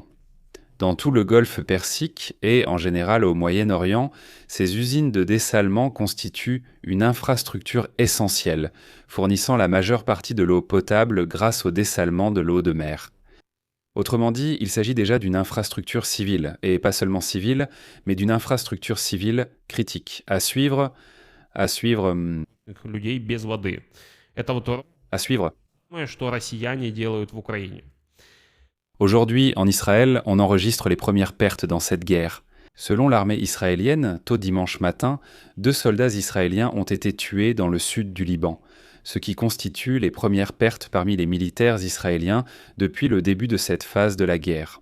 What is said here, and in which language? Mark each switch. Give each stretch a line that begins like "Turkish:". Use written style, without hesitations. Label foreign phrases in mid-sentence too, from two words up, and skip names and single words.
French: Dans tout le golfe Persique et en général au Moyen-Orient, ces usines de dessalement constituent une infrastructure essentielle, fournissant la majeure partie de l'eau potable grâce au dessalement de l'eau de mer. Autrement dit, il s'agit déjà d'une infrastructure civile, et pas seulement civile, mais d'une infrastructure civile critique. À suivre,
Russian: людей без воды. Это вот то,
French: à suivre.
Russian: что россияне делают в Украине.
French: Aujourd'hui, en Israël, on enregistre les premières pertes dans cette guerre. Selon l'armée israélienne, tôt dimanche matin, 2 soldats israéliens ont été tués dans le sud du Liban, ce qui constitue les premières pertes parmi les militaires israéliens depuis le début de cette phase de la guerre.